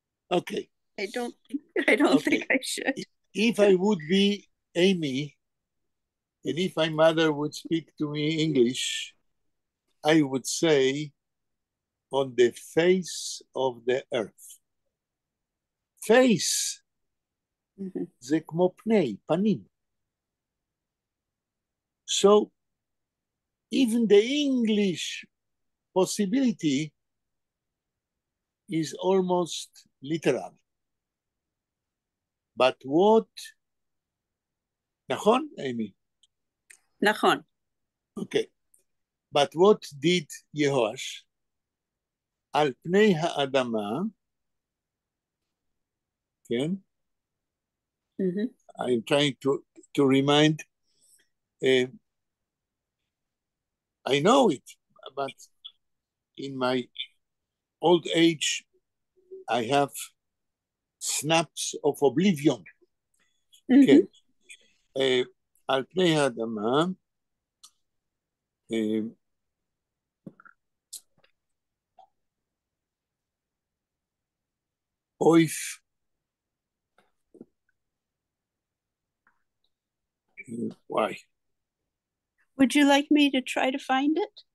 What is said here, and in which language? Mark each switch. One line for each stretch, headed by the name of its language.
English: Okay. I don't think I should. If I would be Amy, and if my mother would speak to me English, I would say, on the face of the earth.
Hebrew: Face, זה כמו פני, פנים.
English: So, even the English possibility is almost literal. But what, נכון, Amy?
Hebrew: נכון.
English: Okay. But what did
Hebrew: יהואש? על פני האדמה, כן?
English: I'm trying to remind, I know it, but in my old age, I have snaps of oblivion.
Hebrew: כן. על פני האדמה, אויף, why?
English: Would you like me to try to find it?